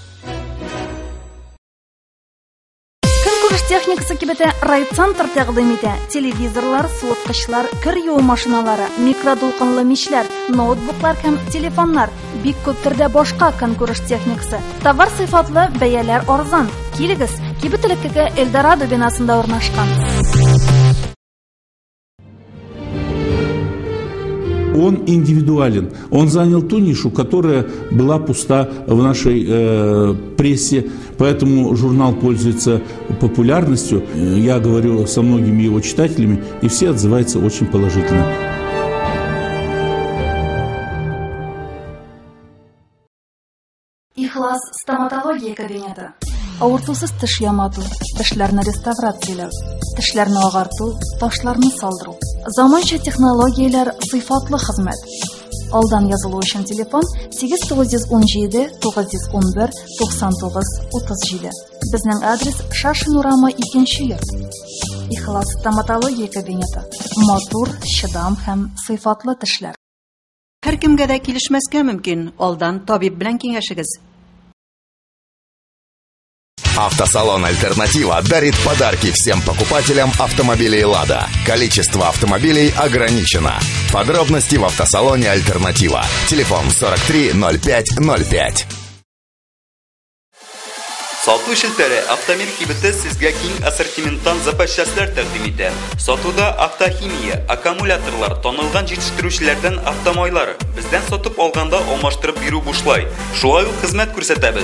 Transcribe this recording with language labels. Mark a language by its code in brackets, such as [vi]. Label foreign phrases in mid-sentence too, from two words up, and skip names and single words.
[tt] Көнкүреш техникасы кибете райцентр тәкъдим итә. Телевизорлар, суыткычлар, кер юу машиналары, микродулкынлы мичләр, ноутбуклар һәм телефоннар. Бик күп төрдә башка көнкүреш техникасы. Товар сыйфатлы, бәяләр арзан. Килегез, кибет элеккегә Эльдорадо бинасында урнашкан. [ru] Он индивидуален. Он занял ту нишу, которая была пуста в нашей прессе. Поэтому журнал пользуется популярностью. Я говорю со многими его читателями, и все отзываются очень положительно. [tt] Ихлас стоматология кабинеты. Авыртусыз теш ямату, тешләрне реставрацияләү, тешләрне агарту, ташларны салдыру. Заманча технологияләр, сыйфатлы хезмәт. Алдан язылу өчен телефон 8917 911 99 37. Безнең адрес Шашин урамы 2-нче йорт. Ихлас стоматология кабинеты. Матур, чыдам һәм сыйфатлы тешләр. Һәр кемгә дә килешмәскә мөмкин. Алдан табиб белән киңәшегез. [ru] Автосалон «Альтернатива» дарит подарки всем покупателям автомобилей «Лада». Количество автомобилей ограничено. Подробности в автосалоне «Альтернатива». Телефон 43 05 05. [tt] Сату шелтәре Автомир кибеті сезгә киң ассортименттан запасчаслар тәкъдим итә. Сатуда автохимия, аккумуляторлар, танылган җитештерүчеләрдән автомайлар. Бездән сатып алганда алмаштырып бирү бушлай. Шулай ук хезмәт күрсәтәбез.